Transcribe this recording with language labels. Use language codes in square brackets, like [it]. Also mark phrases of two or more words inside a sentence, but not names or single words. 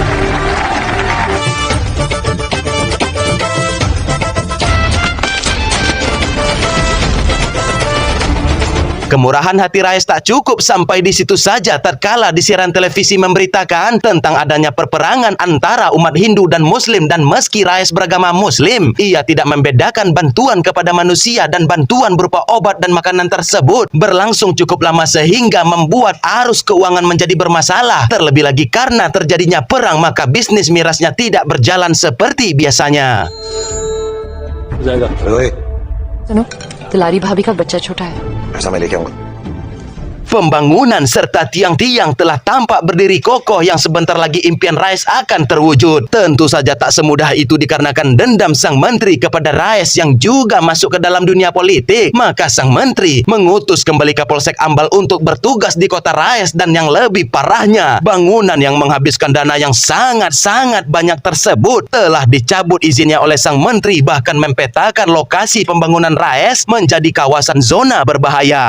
[id] Kemurahan hati Rais tak cukup sampai di situ saja tatkala di siaran televisi memberitakan tentang adanya perperangan antara umat Hindu dan Muslim, dan meski Rais beragama Muslim, ia tidak membedakan bantuan kepada manusia dan bantuan berupa obat dan makanan tersebut berlangsung cukup lama sehingga membuat arus keuangan menjadi bermasalah. Terlebih lagi karena terjadinya perang, maka bisnis mirasnya tidak berjalan seperti biasanya. [hi] सुनो, तिलारी भाभी का बच्चा छोटा है। ऐसा मैं लेके आऊंगा [id] Pembangunan serta tiang-tiang telah tampak berdiri kokoh yang sebentar lagi impian Rais akan terwujud. Tentu saja tak semudah itu dikarenakan dendam sang menteri kepada Rais yang juga masuk ke dalam dunia politik. Maka sang menteri mengutus kembali Kapolsek Ambal untuk bertugas di kota Rais, dan yang lebih parahnya, bangunan yang menghabiskan dana yang sangat-sangat banyak tersebut telah dicabut izinnya oleh sang menteri, bahkan mempetakan lokasi pembangunan Rais menjadi kawasan zona berbahaya.